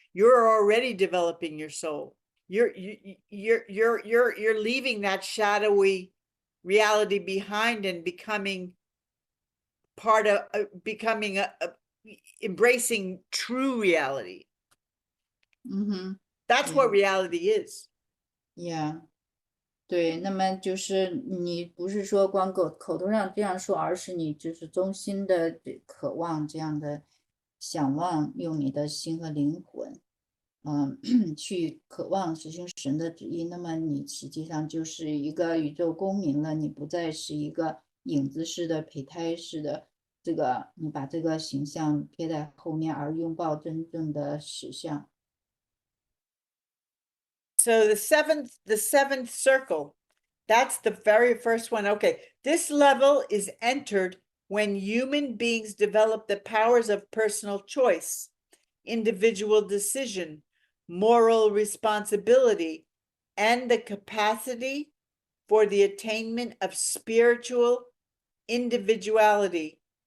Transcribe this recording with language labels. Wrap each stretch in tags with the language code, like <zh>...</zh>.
<en>You're already developing your soul. You're leaving that shadowy reality behind and becoming part of becoming embracing true reality. That's what reality is. Yeah.</en> <zh>对，那么就是你不是说光口头上这样说，而是你就是衷心的渴望这样的想望，用你的心和灵魂，去渴望实行神的旨意。那么你实际上就是一个宇宙公民了，你不再是一个影子式的、胚胎式的，这个你把这个形象贴在后面，而拥抱真正的实相。</zh> <en>So the seventh circle, that's the very first one. Okay, this level is entered when human beings develop the powers of personal choice, individual decision, moral responsibility, and the capacity for the attainment of spiritual individuality.</en>